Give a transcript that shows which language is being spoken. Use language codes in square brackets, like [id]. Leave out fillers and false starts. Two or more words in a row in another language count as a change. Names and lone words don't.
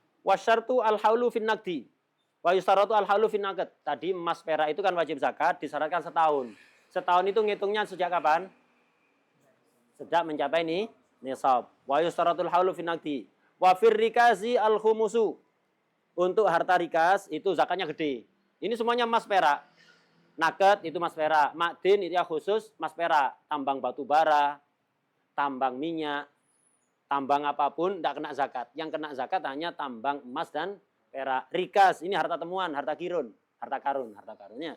[ar] وشرط الحول في النقدِ. ويشترط الحول في النقد. [id] Tadi emas perak itu kan wajib zakat disyaratkan setahun. Setahun itu ngitungnya sejak kapan? Sejak mencapai ini nisab. [ar] ويشترط الحول في النقدِ. وفي الركازِ الخمسُ. [id] Untuk harta rikas itu zakatnya gede. Ini semuanya emas perak. Nugget itu emas perak. Makdin itu ya khusus emas perak. Tambang batu bara, tambang minyak, tambang apapun tidak kena zakat. Yang kena zakat hanya tambang emas dan perak. Rikas ini harta temuan, harta kirun, harta karun, harta karunnya.